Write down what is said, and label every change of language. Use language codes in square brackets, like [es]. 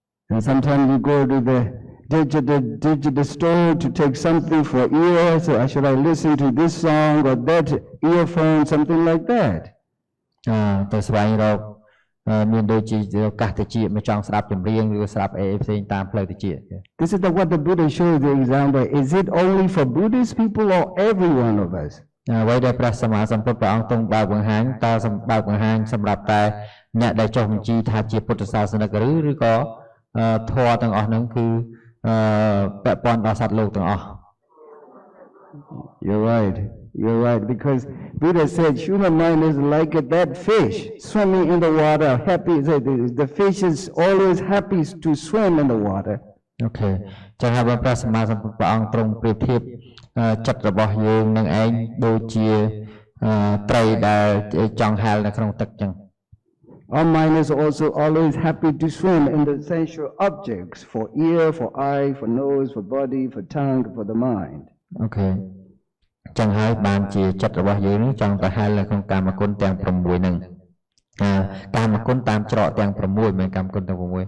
[en] And sometimes you go to the digital store to take something for ears, so should I listen to this song or that earphone, something like that. [km] ទៅស្វែងរកមានដូចជាកាសតិចមកចង់ស្ដាប់ចម្រៀងឬស្ដាប់អីផ្សេងតាមផ្លូវតិច [en] This is what the Buddha shows the example. Is it only for Buddhist people or every one of us? [km] អ្វីដែលព្រះសម្មាសម្ពុទ្ធព្រះអង្គទ្រង់បើកបង្ហាញតើបើកបង្ហាញសម្រាប់តែអ្នកដែលចុះបញ្ជីថាជាពុទ្ធសាសនិកឬក៏ធម៌ទាំងអស់ហ្នឹងគឺពាក់ព័ន្ធដល់សត្វលោកទាំងអស់ [en] You're right, because Buddha said human mind is like that fish swimming in the water, happy. The fish is always happy to swim in the water. Okay. [km] ចឹងហើយព្រះសម្មាសម្ពុទ្ធព្រះអង្គទ្រង់ប្រៀបធៀបចិត្តរបស់យើងនឹងឯងដូចជាត្រីដែលចង់ហែលនៅក្នុងទឹកចឹង [en] Our mind is also always happy to swim in the sensual objects for ear, for eye, for nose, for body, for tongue, for the mind. Okay. [km] ចឹងហើយបានជាចិត្តរបស់យើងនឹងចង់ទៅហែលនៅក្នុងកាមគុណទាំង6ហ្នឹងកាមគុណតាមច្រកទាំង6មិនកាមគុណទាំង6